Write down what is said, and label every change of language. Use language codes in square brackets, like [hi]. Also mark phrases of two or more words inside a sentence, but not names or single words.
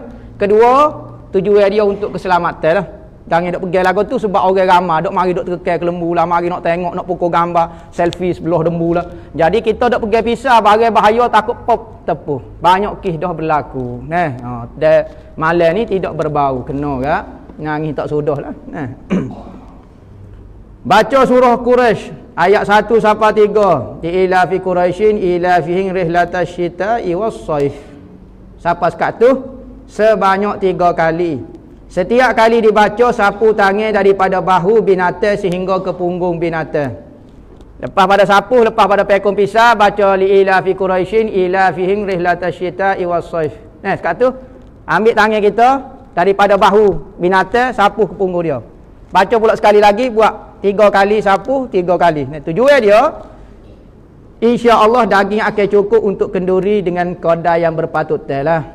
[ms] Kedua, tujuan dia untuk keselamatan lah. Jangan duk pergi lagu tu sebab orang ramai duk mari duk terkekal ke lembu lah, mari nak tengok, nak pukul gambar selfie sebelah lembu lah. Jadi kita duk pergi pisau barang bahaya takut pop tepuh. Banyak kes dah berlaku. Dan malam ni tidak berbau kena ke? Nangis tak sudah lah. Baca surah Quraisy ayat 1 sampai 3. [ar] إيلا في قريشٍ إيلا فيهم رحلةَ الشتاءِ والصيف. [ms] Sampai sekat tu sebanyak 3 kali. Setiap kali dibaca sapu tangan daripada bahu binatang sehingga ke punggung binatang. Lepas pada sapu, lepas pada pekung pisau, baca [ar] لِ إيلا في قريشٍ إيلا فيهم رحلةَ الشتاءِ والصيف. [ms] Sekat tu ambil tangan kita daripada bahu binatang sapu ke punggung dia. Baca pula sekali lagi, buat 3 kali sapu, 3 kali. Tujuan dia [ar] إن شاء الله [ms] daging akan cukup untuk kenduri dengan kadar yang berpatut lah.